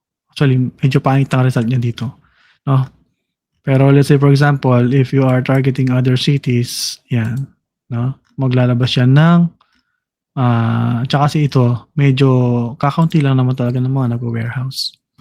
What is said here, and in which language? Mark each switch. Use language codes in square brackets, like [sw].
[tl] Actually, medyo pangit ang result niya dito. No? [en] Pero let's say, for example, if you are targeting other cities, no? [tl] Maglalabas yan ng tsaka kasi ito, medyo kakaunti lang naman talaga ng mga nag-warehouse.